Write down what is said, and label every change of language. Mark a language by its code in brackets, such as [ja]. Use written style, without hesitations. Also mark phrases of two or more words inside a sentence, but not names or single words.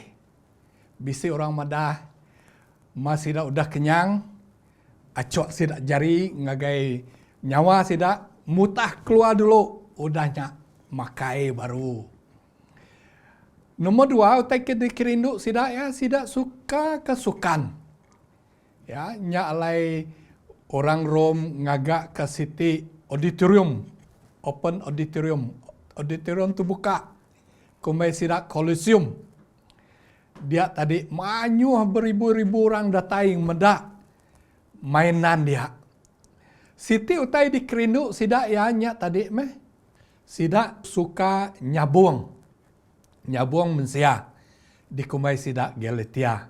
[iba] Bisi orang madah masih udah kenyang acok sida jari ngagai nyawa sida mutah keluar dulu udahnya makai baru. Nomor dua utai ke dikerindu sida ya sida suka kesukan. Ya nya alai orang Rom ngaga ke [en] city auditorium, open auditorium [iba] tu buka, kumai sida Colosseum. Dia tadi manyuh beribu-ribu orang datai medak mainan dia. Siti utai dikerindu sida ya nya tadi meh sida suka nyabung mensia di kumai sida Galatia.